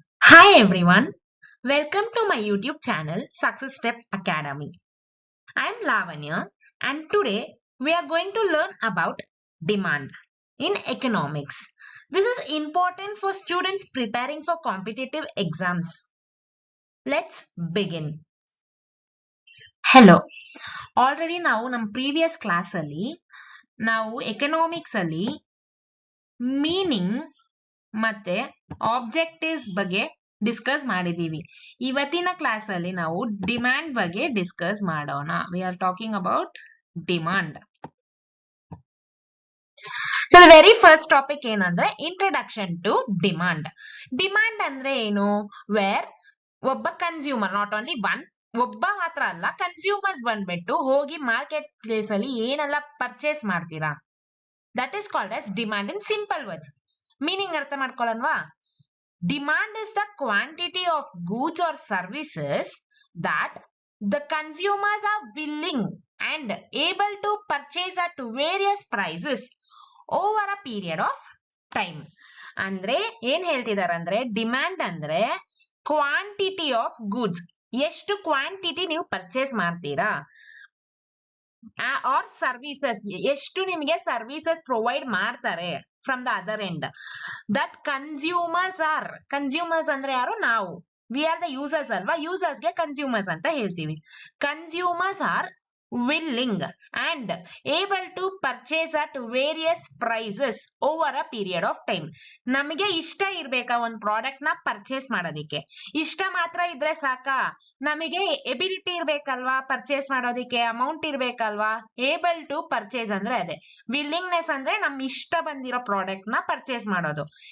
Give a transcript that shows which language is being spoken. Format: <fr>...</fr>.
<en>Hi everyone, welcome to my YouTube channel Success Steps Academy. I am Lavanya and today we are going to learn about demand in economics. This is important for students preparing for competitive exams. Let's begin.</en> <kn>Hello, already ನಾವು ನಮ್ಮ previous class ಅಲ್ಲಿ ನಾವು economics ಅಲ್ಲಿ meaning ಮತ್ತೆ objectives ಬಗ್ಗೆ discuss ಮಾಡಿದೀವಿ. ಇವತ್ತಿನ class ಅಲ್ಲಿ ನಾವು ಡಿಮ್ಯಾಂಡ್ ಬಗ್ಗೆ ಡಿಸ್ಕಸ್ ಮಾಡೋಣ.</kn> <en>We are talking about demand. So the very first topic ಏನಂದ್ರೆ introduction to demand.</en> <kn>ಡಿಮಾಂಡ್ ಅಂದ್ರೆ ಏನು? ವೇರ್ ಒಬ್ಬ ಕನ್ಸ್ಯೂಮರ್, ನಾಟ್ ಓನ್ಲಿ ಒನ್, ಒಬ್ಬ ಮಾತ್ರ ಅಲ್ಲ, ಕನ್ಸ್ಯೂಮರ್ಸ್ ಬಂದ್ಬಿಟ್ಟು ಹೋಗಿ ಮಾರ್ಕೆಟ್ ಪ್ಲೇಸ್ ಅಲ್ಲಿ ಏನೆಲ್ಲ ಪರ್ಚೇಸ್ ಮಾಡ್ತೀರಾ,</kn> <en>That is called as demand in simple words.</en> <kn>Meaning ಅರ್ಥ ಮಾಡ್ಕೊಳ್ಳೋಣವಾ?</kn> <en>Demand is the quantity of goods or services that the consumers are willing and able to purchase at various prices over a period of time.</en> <kn>ಅಂದ್ರೆ ಏನ್ ಹೇಳ್ತಿದಾರೆ ಅಂದ್ರೆ, demand ಅಂದ್ರೆ quantity of goods, ಎಷ್ಟು quantity ನೀವು purchase ಮಾಡ್ತೀರಾ, R services, ಎಷ್ಟು ನಿಮಗೆ ಸರ್ವಿಸಸ್ ಪ್ರೊವೈಡ್ ಮಾಡ್ತಾರೆ</kn> <en>from the other end,</en> <kn>that consumers ಅಂದ್ರೆ ಯಾರು? ನಾವು.</kn> <en>we are the users</en> <kn>ಅಲ್ವಾ, ಯೂಸರ್ಸ್ಗೆ ಕನ್ಸ್ಯೂಮರ್ಸ್ ಅಂತ ಹೇಳ್ತೀವಿ.</kn> <en>Consumers are willing and able to purchase at various prices over a period of time.</en> <kn>ನಮಗೆ ಇಷ್ಟ ಇರ್ಬೇಕಾ ಒಂದ್ ಪ್ರಾಡಕ್ಟ್ ನ ಪರ್ಚೇಸ್ ಮಾಡೋದಿಕ್ಕೆ? ಇಷ್ಟ ಮಾತ್ರ ಇದ್ರೆ ಸಾಕಾ? ನಮಗೆ ಎಬಿಲಿಟಿ ಇರ್ಬೇಕಲ್ವಾ ಪರ್ಚೇಸ್ ಮಾಡೋದಿಕ್ಕೆ, ಅಮೌಂಟ್ ಇರ್ಬೇಕಲ್ವಾ? ಏಬಲ್ ಟು ಪರ್ಚೇಸ್ ಅಂದ್ರೆ ಅದೇ. ವಿಲ್ಲಿಂಗ್ನೆಸ್ ಅಂದ್ರೆ ನಮ್ ಇಷ್ಟ ಬಂದಿರೋ ಪ್ರಾಡಕ್ಟ್ ನ ಪರ್ಚೇಸ್ ಮಾಡೋದು.</kn>